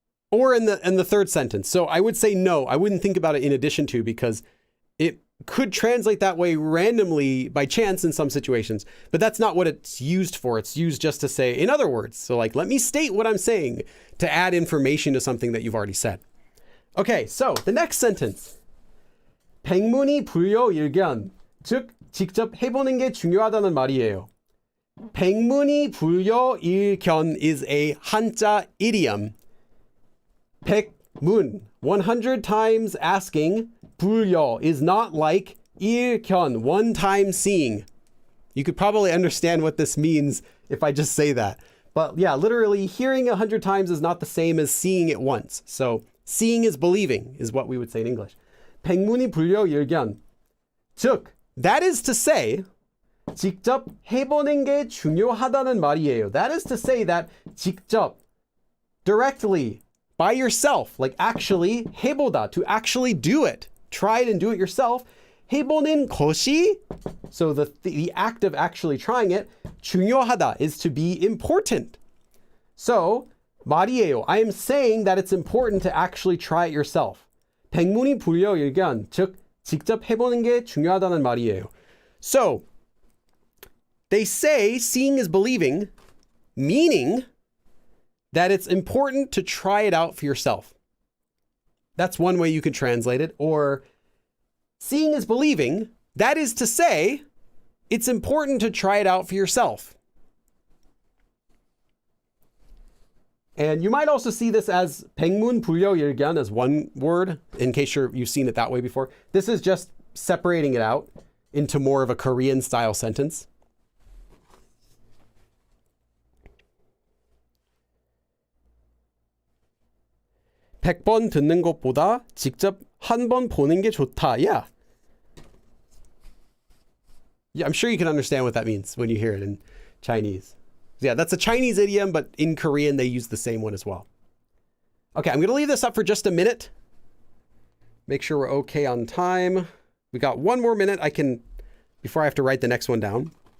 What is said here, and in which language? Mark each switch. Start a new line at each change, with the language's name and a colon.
English: Or in the third sentence. So I would say no, I wouldn't think about it in addition to, because it could translate that way randomly by chance in some situations, but that's not what it's used for. It's used just to say, in other words. So like, let me state what I'm saying to add information to something that you've already said. Okay, so the next sentence.
Korean: 백문이 불여일견, 즉 직접 해보는 게 중요하다는 말이에요. 백문이 불여일견
English: is a 한자 idiom. 백문, 100 times asking. 불여 is not like 일견, one time seeing. You could probably understand what this means if I just say that. But yeah, literally hearing 100 times is not the same as seeing it once. So seeing is believing is what we would say in English.
Korean: 백문이 불여일견. 즉,
English: that is to say,
Korean: 직접 해보는 게 중요하다는 말이에요.
English: That is to say that 직접, directly, by yourself, like actually, 해보다, to actually do it. Try it and do it yourself.
Korean: 해보는 것이,
English: so the act of actually trying it, 중요하다 is to be important. So,
Korean: 말이에요.
English: I am saying that it's important to actually try it yourself.
Korean: 백문이 불여일견, 즉 직접 해보는 게 중요하다는 말이에요.
English: So, they say seeing is believing, meaning that it's important to try it out for yourself. That's one way you can translate it. Or seeing is believing, that is to say, it's important to try it out for yourself. And you might also see this as
Korean: 백문 불여일견
English: as one word, in case you've seen it that way before. This is just separating it out into more of a Korean style sentence.
Korean: (100번) 듣는 것보다 직접 한 번 보는 게 좋다.
English: Yeah. Yeah, I'm sure you can understand what that means when you hear it in Chinese. Yeah, that's a Chinese idiom, but in Korean, they use the same one as well. Okay, I'm going to leave this up for just a minute. Make sure we're okay on time. We got one more minute before I have to write the next one down.